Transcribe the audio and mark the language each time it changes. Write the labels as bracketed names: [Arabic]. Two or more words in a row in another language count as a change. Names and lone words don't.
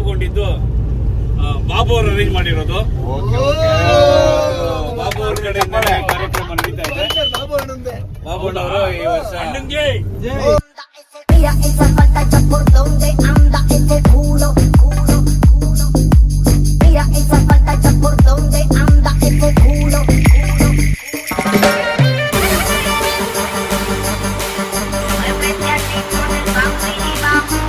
[Kannada] ಇದು ಬಾಬು ಅವರು ಅರೇಂಜ್ ಮಾಡಿರೋದು. ಬಾಬು ಅವ್ರ ಕಡೆಯಿಂದ ಕಾರ್ಯಕ್ರಮ ನಡೀತಾ ಇದೆ. ಬಾಬು ಅವರು ಈ ವರ್ಷ ಅಣ್ಣಂಗೆ [Spanish] Mira esa pantalla por donde anda ese culo, culo, culo. Mira esa pantalla por donde anda ese culo, culo, culo. Muévete así con el bambini bam.